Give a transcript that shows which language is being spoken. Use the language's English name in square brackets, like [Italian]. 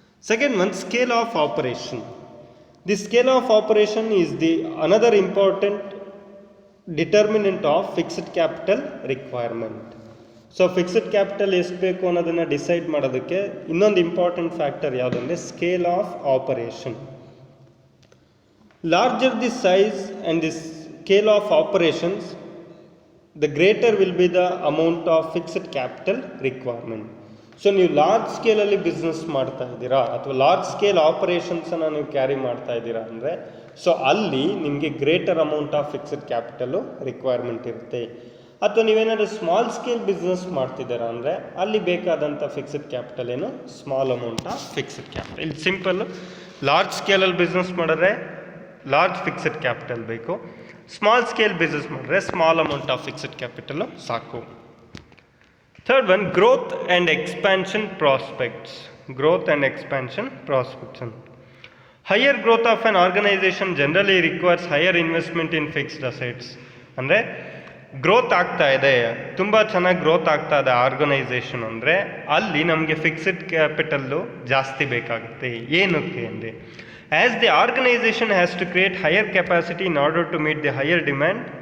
[English] Second one, scale of operation. The scale of operation is the another important determinant of fixed capital requirement. [Kannada] So fixed capital ಎಷ್ಟು ಬೇಕು ಅನ್ನೋದನ್ನು decide ಮಾಡೋದಕ್ಕೆ ಇನ್ನೊಂದು important factor ಯಾವುದಂದರೆ scale of operation. [English] Larger the size and the scale of operations, the greater will be the amount of fixed capital requirement. [Kannada] So ನೀವು large ಸ್ಕೇಲಲ್ಲಿ business ಮಾಡ್ತಾ ಇದ್ದೀರಾ ಅಥವಾ large scale ಆಪರೇಷನ್ಸನ್ನು ನೀವು ಕ್ಯಾರಿ ಮಾಡ್ತಾ ಇದ್ದೀರಾ ಅಂದರೆ ಸೊ ಅಲ್ಲಿ ನಿಮಗೆ greater amount of fixed capital requirement ಇರುತ್ತೆ. ಅಥವಾ ನೀವೇನಾದರೂ ಸ್ಮಾಲ್ ಸ್ಕೇಲ್ ಬಿಸ್ನೆಸ್ ಮಾಡ್ತಿದ್ದೀರಾ ಅಂದರೆ ಅಲ್ಲಿ ಬೇಕಾದಂಥ ಫಿಕ್ಸ್ಡ್ ಕ್ಯಾಪಿಟಲ್ ಏನು, small amount of fixed capital. ಇಲ್ಲಿ ಸಿಂಪಲ್ಲು ಲಾರ್ಜ್ ಸ್ಕೇಲಲ್ಲಿ ಬಿಸ್ನೆಸ್ ಮಾಡಿದ್ರೆ ಲಾರ್ಜ್ ಫಿಕ್ಸ್ಡ್ ಕ್ಯಾಪಿಟಲ್ ಬೇಕು, ಸ್ಮಾಲ್ ಸ್ಕೇಲ್ ಬಿಸ್ನೆಸ್ ಮಾಡಿದ್ರೆ small amount of fixed capital ಸಾಕು. [English] Third one, growth and expansion prospects. Growth and expansion prospects. Higher growth of an organisation generally requires higher investment in fixed assets. [Kannada] ಅಂದರೆ growth ಆಗ್ತಾ ಇದೆ, ತುಂಬ ಚೆನ್ನಾಗಿ growth ಆಗ್ತಾ ಇದೆ organisation ಅಂದರೆ ಅಲ್ಲಿ ನಮಗೆ ಫಿಕ್ಸ್ಡ್ ಕ್ಯಾಪಿಟಲ್ಲು ಜಾಸ್ತಿ ಬೇಕಾಗುತ್ತೆ. ಏನಕ್ಕೆ ಅಂದರೆ [English] as the organization has to create higher capacity in order to meet the higher demand.